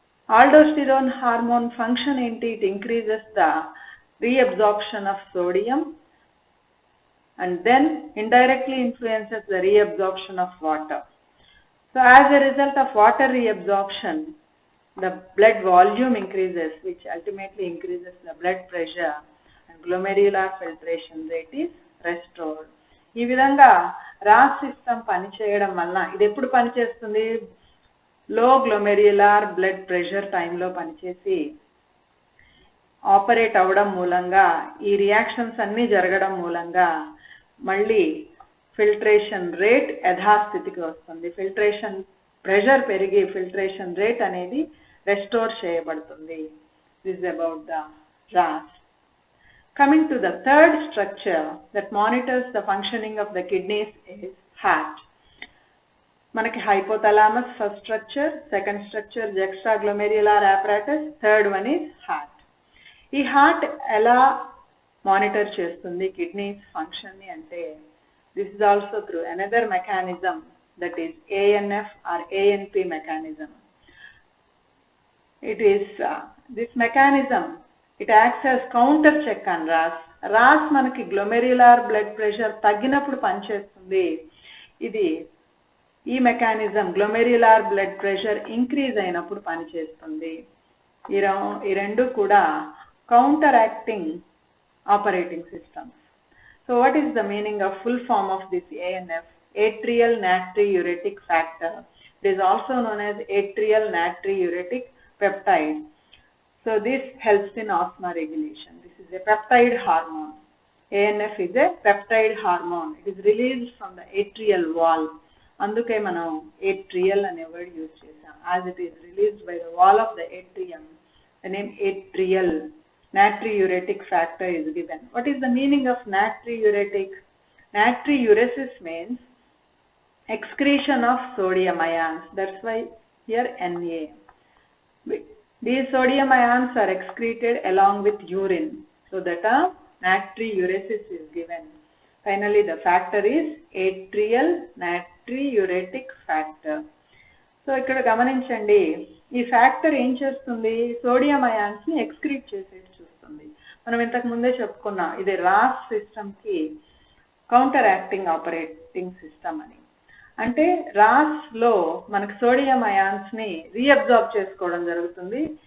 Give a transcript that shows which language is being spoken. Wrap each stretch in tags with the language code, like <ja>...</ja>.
<en>Aldosterone hormone function enti, it increases the reabsorption of sodium and then indirectly influences the reabsorption of water. So as a result of water reabsorption, the blood volume increases, which ultimately increases the blood pressure and glomerular filtration rate is restored.</en> <te>ఈ విధంగా Ross system పనిచేయడం వలన ఇది ఎప్పుడు పనిచేస్తుంది, లో glomerular blood pressure టైంలో పనిచేసి ఆపరేట్ అవ్వడం మూలంగా ఈ రియాక్షన్స్ అన్నీ జరగడం మూలంగా మళ్ళీ ఫిల్ట్రేషన్ రేట్ యథాస్థితికి వస్తుంది. ఫిల్ట్రేషన్ ప్రెషర్ పెరిగి ఫిల్ట్రేషన్ రేట్ అనేది రెస్టోర్ చేయబడుతుంది.</te> <en>This is about the RAS. Coming to the third structure that monitors the functioning of the kidneys is heart. మనకి hypothalamus first structure, second structure juxtaglomerular apparatus, third one is heart.</en> <te>ఈ heart ఎలా monitor చేస్తుంది kidneys function ని అంటే</te> <en>this is also through another mechanism, that is ANF or ANP mechanism. It is this mechanism, it acts as counter check on RAS.</en> <te>RAS మనకి glomerular blood pressure తగ్గినప్పుడు పనిచేస్తుంది. ఇది ఈ mechanism glomerular blood pressure increase అయినప్పుడు పనిచేస్తుంది. ఈ రెండు కూడా counter acting</te> <en>operating systems. So what is the meaning of full form of this ANF? Atrial natriuretic factor. It is also known as atrial natriuretic peptide. So this helps in osmoregulation. This is a peptide hormone. ANF is a peptide hormone. It is released from the atrial wall.</en> <te>అందుకే మనం atrial అనే word use చేసాం.</te> <en>As it is released by the wall of the atrium, the name atrial natriuretic factor is given. What is the meaning of natriuretic? Natriuresis means excretion of sodium ions. That's why here Na. These sodium ions are excreted along with urine. So the term natriuresis is given. Finally, the factor is atrial natriuretic factor.</en> <te>So ఇక్కడ గమనించండి, ఈ factor ఏం చేస్తుంది, sodium ions ని excrete చేసేది చూస్తుంది. మనం ఇంతకు ముందే చెప్పుకున్నాం ఇది రాస్ సిస్టమ్ కి కౌంటర్ యాక్టింగ్ ఆపరేటింగ్ సిస్టమ్ అని. అంటే రాస్ లో మనకు సోడియం అయాన్స్ ని రీఅబ్జార్బ్ చేసుకోవడం జరుగుతుంది.</te>